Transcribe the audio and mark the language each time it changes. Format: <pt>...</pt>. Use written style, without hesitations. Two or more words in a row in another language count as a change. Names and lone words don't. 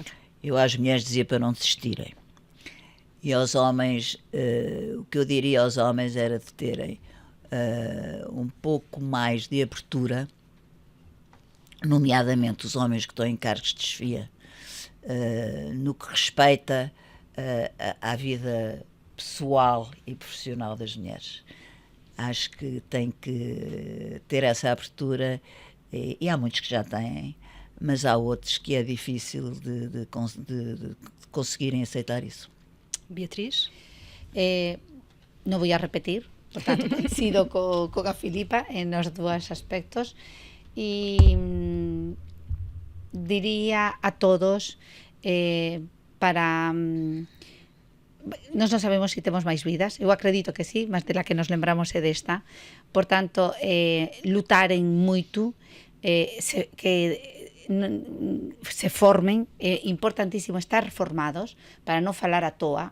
<pt>Eu às mulheres dizia para não desistirem. E aos homens, o que eu diria aos homens era de terem um pouco mais de abertura, nomeadamente os homens que estão em cargos de chefia, no que respeita à vida pessoal e profissional das mulheres. Acho que tem que ter essa abertura e há muitos que já têm, mas há outros que é difícil de conseguirem aceitar isso. Beatriz?</pt> <gl>Non vou a repetir, portanto, coincido con a Filipa en os dous aspectos e diría a todos para... Nós non sabemos se temos máis vidas, eu acredito que sí, mas de la que nos lembramos é desta, por tanto, lutaren moito, se formen, é importantísimo estar formados para non falar a toa.</gl>